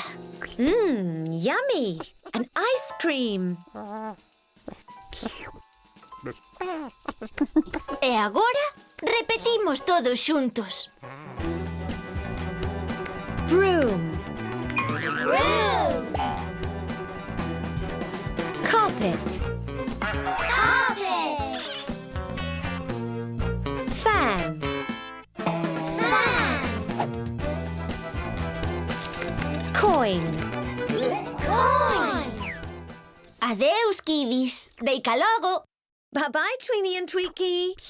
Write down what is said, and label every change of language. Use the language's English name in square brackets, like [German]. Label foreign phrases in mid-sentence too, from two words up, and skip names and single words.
[English] Yummy. An ice cream. [Galician] E agora repetimos todos xuntos. [English] Broom. Carpet. Fan. Coin. [Galician] Adeus, kiwis. Deica logo. [English] Bye-bye, Tweeny and Tweaky.